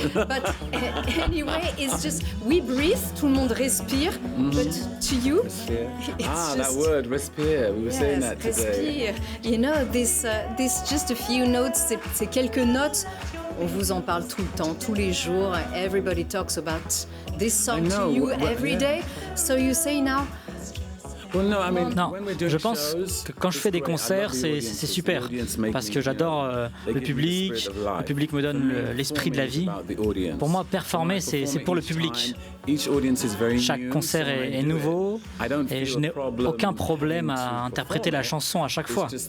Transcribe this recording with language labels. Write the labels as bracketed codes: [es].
[en] But anyway, it's just, we breathe, [fr] tout le monde respire, [en] but to you, it's that just... word, respire. We were saying that today. Respire. You know, this just a few notes, [fr] c'est quelques notes. On vous en parle tout le temps, tous les jours. [en] Everybody talks about this song to you every day. So you say now... [fr] Non, je pense que quand je fais des concerts, c'est super, parce que j'adore le public me donne l'esprit de la vie. Pour moi, performer, c'est pour le public. Chaque concert est nouveau et je n'ai aucun problème à interpréter la chanson à chaque fois.